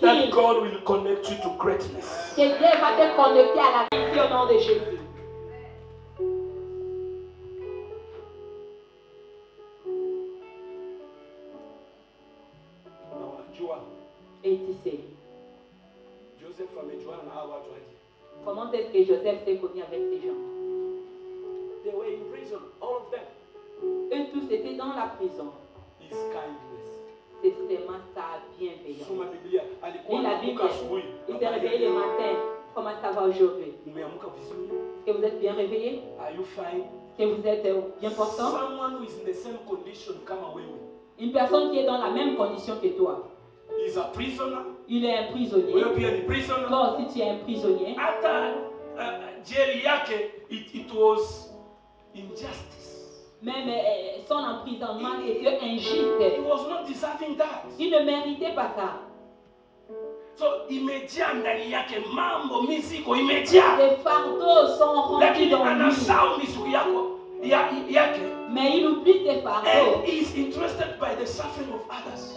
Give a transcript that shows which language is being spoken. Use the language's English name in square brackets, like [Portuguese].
[English] that God will connect you to greatness. [French] que Dieu va te connecter à la vie au nom de Jésus. [Swahili] Na unajua [French] Et tu sais, [Swahili] Joseph amejuana na hawa watu aje. [French] comment est-ce que Joseph s'est connu avec ces gens? [English] They were in prison, all of them. [French] Eux tous étaient dans la prison. [English] His kindness. [French] C'est seulement sa bienveillance. [Swahili] Soma Biblia, alikuwa [French] Lis la Bible. [Swahili] anaamka asubuhi. [French] Il s'est réveillé le matin. Comment ça va aujourd'hui? [Swahili] Umeamka vizuri? [French] Est-ce que vous êtes bien réveillé? [English] Are you fine? [French] Est-ce que vous êtes bien portant? [English] Someone who is in the same condition [Swahili] kama wewe. [French] Une personne qui est dans la même condition que toi. [English] Is a prisoner. [French] Il est un prisonnier. [Swahili] Wewe pia ni prisoner. [French] Toi aussi tu es un prisonnier. [Swahili] Hata jeli yake [English] it was injustice. [French] Même son emprisonnement était [English] He [French] injuste. [English] was not deserving that. [French] Il ne méritait pas ça. [Swahili] So imejaa ndani yake mambo mizigo imejaa. [French] Les fardeaux sont remplis [Swahili] Lakini [French] dans lui. [Swahili] anasahau mizigo yake. [French] Mais il oublie ses fardeaux. [English] And he is interested by the suffering of others.